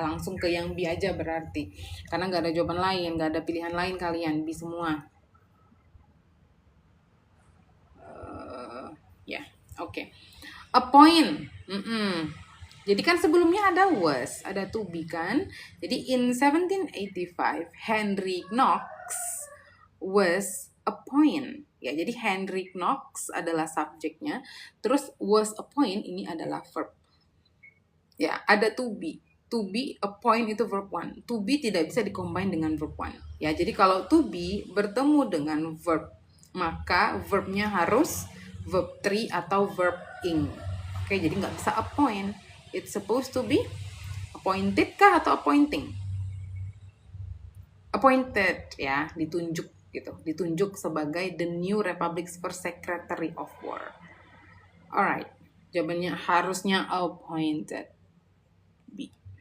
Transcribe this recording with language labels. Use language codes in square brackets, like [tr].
[id] Langsung ke yang B aja berarti. Karena nggak ada jawaban lain, nggak ada pilihan lain kalian. B semua. Ya, oke. Appoint. Jadi kan sebelumnya ada was, ada to be kan. Jadi [en] in 1785, Henry Knox was appoint. [id] Ya, jadi Henry Knox adalah subjeknya. Terus was appoint ini adalah verb. Ya, ada to be. To be, appoint itu verb 1. To be tidak bisa dikombine dengan verb 1. Ya, jadi kalau to be bertemu dengan verb, maka verbnya harus verb 3 atau verb ing. Oke, jadi nggak bisa appoint. [en] It's supposed to be appointed [id] kah atau [en] appointing? [id] Appointed ya, ditunjuk gitu. Ditunjuk sebagai [en] the new Republic's first Secretary of War. [id] Alright, jawabannya harusnya appointed. B.